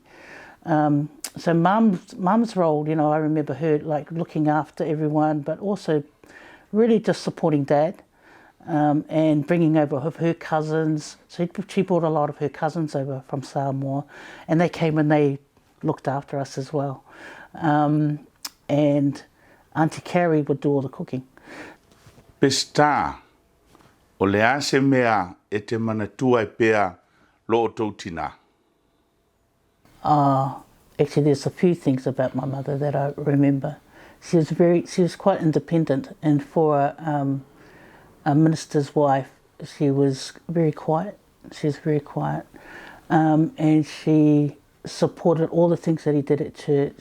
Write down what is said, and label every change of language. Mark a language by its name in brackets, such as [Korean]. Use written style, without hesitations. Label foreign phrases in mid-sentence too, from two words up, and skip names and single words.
[English] So Mum's role, I remember her like looking after everyone, but also really just supporting Dad and bringing over her cousins. So she brought a lot of her cousins over from Samoa, and they came and they looked after us as well. And Auntie Carrie would do all the cooking. [Samoan] Pesta, o le ase mea e te manatua e pea lo o tau tina. [English] Actually, there's a few things about my mother that I remember. She was quite independent, and for a minister's wife, she was very quiet. She was very quiet, and she supported all the things that he did at church.